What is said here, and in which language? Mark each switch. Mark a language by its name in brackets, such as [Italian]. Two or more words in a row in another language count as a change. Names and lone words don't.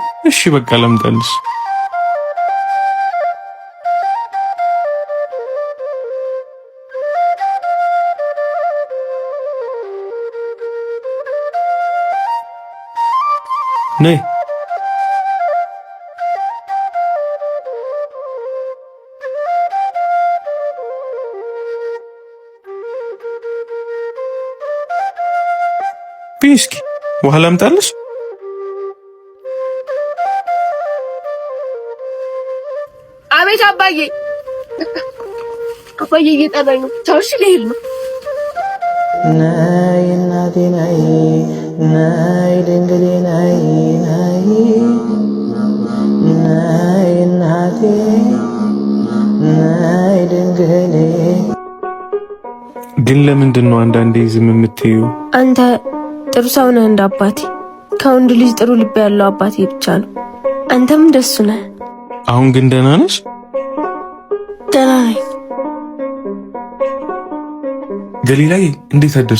[Amharic] እሺ በቃ ላምጣልሽ። ነይ ቢስኪ ውሃ ላምጣልሽ? አቤት አባዬ እየጠራኝ ነው። ቻውሽ ልሄድ ነው። ናይ እናቴ ናይ ናይ ድንግሌ ናይ ናይ እናቴ ናይ ድንግሌ። ግን ለምንድን ነው አንዳንዴ ዝም የምትይው? አንተ ጥሩ ሰው ነህ እንደ አባቴ። ከወንድ ልጅ ጥሩ ልብ ያለው አባቴ ብቻ ነው። አንተም ደሱ ነህ። አሁን ግን ደህና ነሽ? ደህና ነኝ። ገሊላዬ እንዴት አደርሽ?